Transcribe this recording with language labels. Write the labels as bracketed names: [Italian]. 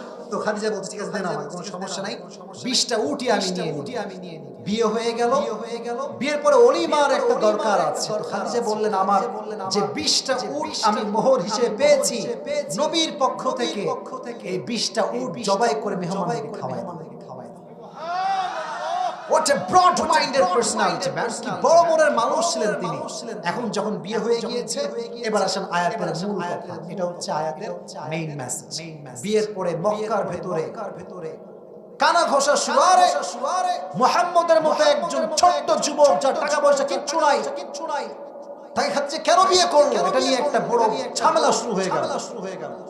[Bangla] তো খাদিজা বলছে ঠিক আছে দেন, আমার কোনো সমস্যা নাই, 20টা উটই আমি নিয়ে নিই। বিয়ে হয়ে গেল। বিয়ের পরে অলিমার একটা দরকার আছে। তো খাদিজা বললেন আমার যে 20টা উট আমি মোহর হিসেবে পেয়েছি নবীর পক্ষ থেকে, এই 20টা উট জবাই করে মেহমানকে খাওয়াই। [English] What a broad minded personality, man! [Bangla] কি বড় মনের মানুষ ছিলেন তিনি। এখন যখন বিয়ে হয়ে গিয়েছে, এবার আসেন আয়াতের মূল কথা। এটা হচ্ছে আয়াতের মেইন মেসেজ। বিয়ের পরে মক্কার ভেতরে কানা ঘষা সুয়ারে মুহাম্মদের মতো একজন ছোট্ট যুবক, যার টাকা পয়সা কিচ্ছু নাই, তাই খাচ্ছে কেন বিয়ে করলো, এটা নিয়ে একটা বড় ঝামেলা শুরু হয়ে গেল।